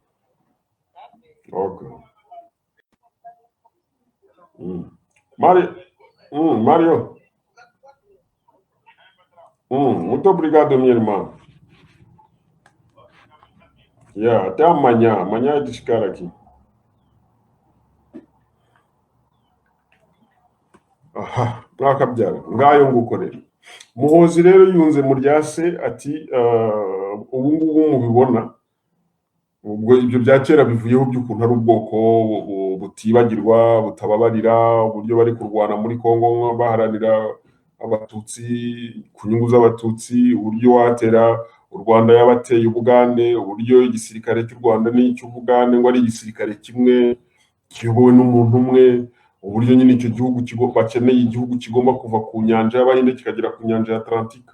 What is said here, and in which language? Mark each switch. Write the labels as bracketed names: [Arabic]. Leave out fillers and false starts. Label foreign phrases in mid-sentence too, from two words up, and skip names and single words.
[Portuguese] Ok. Mari, Mario. Muito obrigado, minha irmã. Até amanhã. Amanhã é desse cara aqui. [Kinyarwanda] Aha, mwakabyara ngayo ngukorera. Muhozi rero yunze mu rya se ati ubu ngubu mubibona ubwo ibyo bya kera bivuyeho by'ukuntu ari ubwoko butibagirwa butababarira uburyo bari kurwana muri Kongo baharanira abatutsi ku nyungu z'abatutsi uburyo watera u Rwanda yabateye Ubugande uburyo igisirikare cy'u Rwanda n'icy'Ubugande ngo ari igisirikare kimwe kiyobowe n'umuntu umwe uburyo nyine icyo gihugu bakeneye igihugu kigomba kuva ku nyanja y'Abahinde kikagera ku nyanja ya Atlantika.